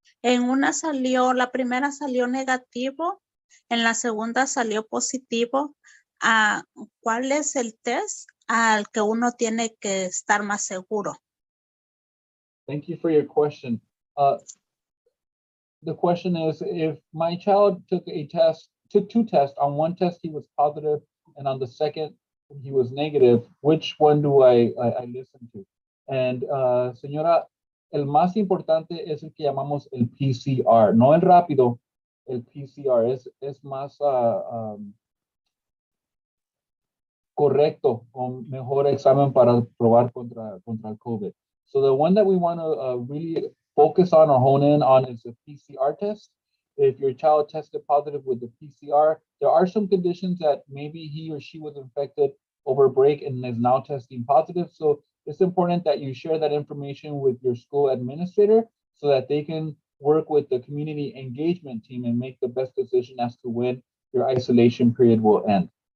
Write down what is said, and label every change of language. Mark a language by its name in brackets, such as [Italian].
[Spanish] En una la primera salió negativo, en la segunda salió positivo. ¿Cuál es el test al que uno tiene que estar más seguro? [English] Thank you for your question. The question is, if my child took 2 tests, on one test he was positive, and on the second he was negative, which one do I listen to? [Spanish] And señora, el más importante es el que llamamos el PCR, no el rápido, el PCR es más correcto o mejor examen para probar contra el COVID. [English] So the one that we want to really focus on or hone in on is the PCR test. If your child tested positive with the PCR, there are some conditions that maybe he or she was infected over break and is now testing positive. So it's important that you share that information with your school administrator so that they can work with the community engagement team and make the best decision as to when your isolation period will end.